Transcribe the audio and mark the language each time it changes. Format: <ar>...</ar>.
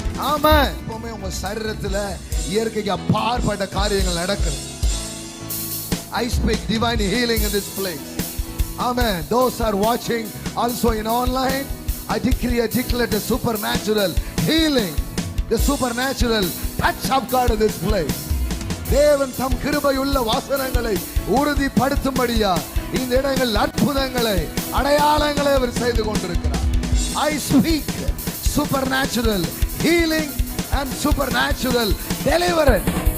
<ta>ஆமா, எப்பவுமே உங்க சரீரத்துல இயற்கைக்கு அப்பாற்பட்ட காரியங்கள் நடக்குது.</ta> <en>I speak divine healing in this place. Amen. Those are watching also in online, I declare the supernatural healing, the supernatural touch of God in this place.</en> <ta>தேவன் தம் கிருபையுள்ள வாசனங்களை உறுதிப்படுத்தும்படியா இந்த இடங்கள் அற்புதங்களை, அடையாளங்களை அவர் செய்து கொண்டிருக்கிறார்.</ta> <en>I speak supernatural healing and supernatural deliverance.</en>